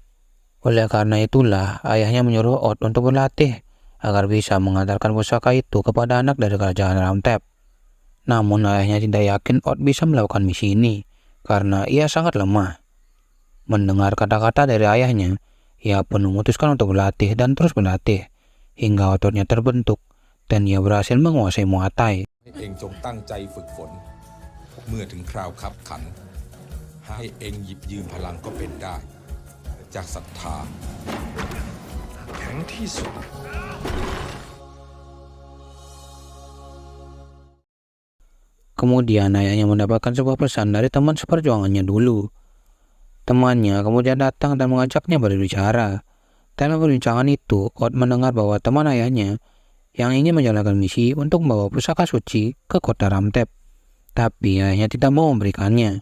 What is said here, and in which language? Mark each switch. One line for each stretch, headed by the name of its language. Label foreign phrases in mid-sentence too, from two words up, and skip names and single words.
Indonesian: Oleh karena itulah, ayahnya menyuruh Ot untuk berlatih agar bisa mengantarkan pusaka itu kepada anak dari kerajaan Ramtep. Namun ayahnya tidak yakin Ot bisa melakukan misi ini karena ia sangat lemah. Mendengar kata-kata dari ayahnya, ia pun memutuskan untuk berlatih dan terus berlatih hingga ototnya terbentuk dan ia berhasil menguasai Muay Thai.
Thai: เองจงตั้งใจฝึกฝนเมื่อถึงคราวคับขันให้เองหยิบยืมพลังก็เป็นได้จากศรัทธาแข็งที่สุด
Indonesian: Kemudian ayahnya mendapatkan sebuah pesan dari teman seperjuangannya dulu. Temannya kemudian datang dan mengajaknya berbicara. Dalam perbincangan itu, Ot mendengar bahwa teman ayahnya yang ingin menjalankan misi untuk membawa pusaka suci ke kota Ramtep, tapi ayahnya tidak mau memberikannya.